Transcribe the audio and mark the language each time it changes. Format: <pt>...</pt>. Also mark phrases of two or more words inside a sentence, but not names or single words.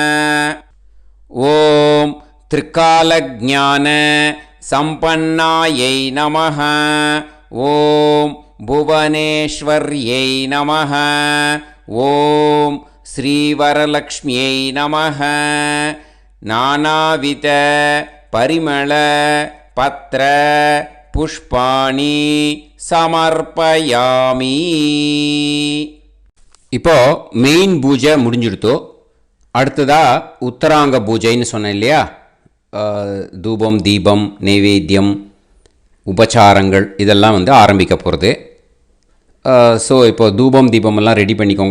<sa>ओम त्रिकालज्ञान संपन्नायै नमः ओम भुवनेश्वर्यै नमः ओम श्रीवरलक्ष्म्यै नमः नानाविध परिमल पत्र पुष्पाणि समर्पयामि.</sa> <ta>இப்போ மெயின் பூஜை முடிஞ்சிடுத்தோ. அடுத்ததா உத்தராங்க பூஜைன்னு சொன்னேன் இல்லையா, தூபம் தீபம் நைவேத்தியம் உபச்சாரங்கள் இதெல்லாம் வந்து ஆரம்பிக்க போகிறது. ஸோ இப்போ தூபம் தீபமெல்லாம் ரெடி பண்ணிக்கோங்க.</ta>